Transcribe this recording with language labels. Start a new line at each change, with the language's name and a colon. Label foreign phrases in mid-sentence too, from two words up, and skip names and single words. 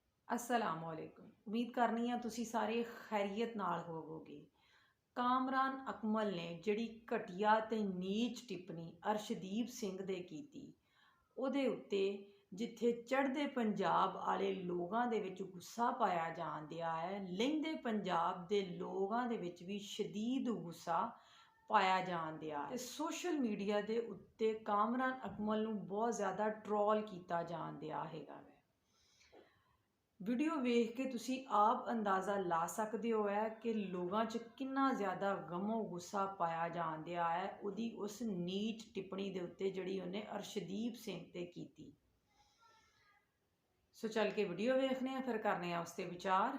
Punjabi: ਅੱਸਲਾਮੁਅਲੈਕੁਮ। ਉਮੀਦ ਕਰਨੀ ਹੈ ਤੁਸੀ ਸਾਰੇ ਖ਼ੈਰੀਅਤ ਨਾਲ ਹੋਵੋਗੇ। ਕਾਮਰਾਨ ਅਕਮਲ ਨੇ ਜਿਹੜੀ ਘਟੀਆ ਤੇ ਨੀਚ ਟਿੱਪਣੀ ਅਰਸ਼ਦੀਪ ਸਿੰਘ ਦੇ ਕੀਤੀ ਉਹਦੇ ਉੱਤੇ ਜਿੱਥੇ ਚੜ੍ਹਦੇ ਪੰਜਾਬ ਵਾਲੇ ਲੋਕਾਂ ਦੇ ਵਿੱਚ ਗੁੱਸਾ ਪਾਇਆ ਜਾਣ ਦਿਆ ਹੈ, ਲਹਿੰਦੇ ਪੰਜਾਬ ਦੇ ਲੋਕਾਂ ਦੇ ਵਿੱਚ ਵੀ ਸ਼ਦੀਦ ਗੁੱਸਾ ਪਾਇਆ ਜਾਣ ਦਿਆ ਹੈ। ਸੋਸ਼ਲ ਮੀਡੀਆ ਦੇ ਉੱਤੇ ਕਾਮਰਾਨ ਅਕਮਲ ਨੂੰ ਬਹੁਤ ਜ਼ਿਆਦਾ ਟਰੋਲ ਕੀਤਾ ਜਾਣ ਦਿਆ ਹੈਗਾ। ਵੀਡੀਓ ਵੇਖ ਕੇ ਤੁਸੀ ਆਪ ਅੰਦਾਜ਼ਾ ਲਾ ਸਕਤੇ ਹੋ ਹੈ ਕਿ ਲੋਗੋਂ ਚ ਕਿਤਨਾ ਜ਼ਿਆਦਾ ਗ਼ਮੋ ਗੁੱਸਾ ਪਾਯਾ ਜਾਨ ਦਿਯਾ ਹੈ ਉਦੀ ਉਸ ਨੀਚ ਟਿੱਪਣੀ ਦੇ ਉੱਤੇ ਜਿਹੜੀ ਉਨ੍ਹੇਂ ਅਰਸ਼ਦੀਪ ਸਿੰਘ ਤੇ ਕੀਤੀ।
Hindi: सो चल के वीडियो देखने हैं, फिर करने हैं उस पर विचार।